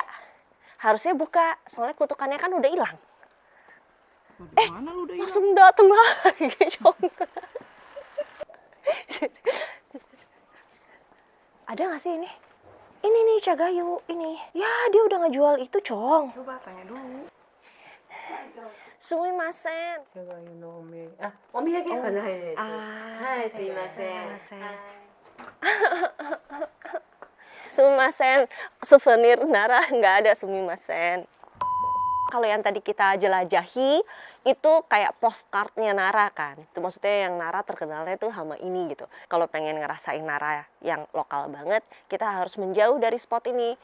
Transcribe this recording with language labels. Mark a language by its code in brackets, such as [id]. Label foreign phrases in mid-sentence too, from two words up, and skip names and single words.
[id] Harusnya buka, soalnya kutukannya kan udah hilang. Tau dari mana lu udah hilang? Langsung dateng lagi, Cong. Ada nggak sih ini? Ini nih cagayu, ini. Ya dia udah ngejual itu, Cong. Coba tanya dulu. Sumimasen. [ja] じゃがいのお土産あ、お土産はないです。はい、すいません。 [id] Sumimasen. Souvenir Nara nggak ada sumimasen. Kalau yang tadi kita jelajahi itu kayak postcardnya Nara kan. Itu maksudnya yang Nara terkenalnya tuh sama ini gitu. Kalau pengen ngerasain Nara yang lokal banget, kita harus menjauh dari spot ini.